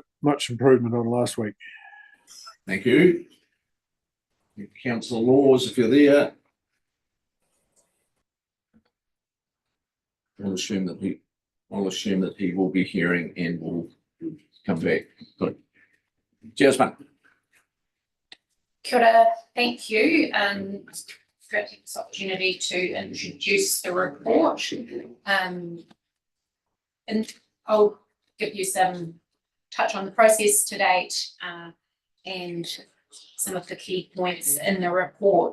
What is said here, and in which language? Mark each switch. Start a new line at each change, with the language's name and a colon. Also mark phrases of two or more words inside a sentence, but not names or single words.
English: Much improvement on last week. Thank you. Councillor Laws, if you're there. I'll assume that he will be hearing and will come back. Good. Jasmine.
Māori: Kia ora,
English: thank you, and for this opportunity to introduce the report. And I'll give you some touch on the process to date and some of the key points in the report.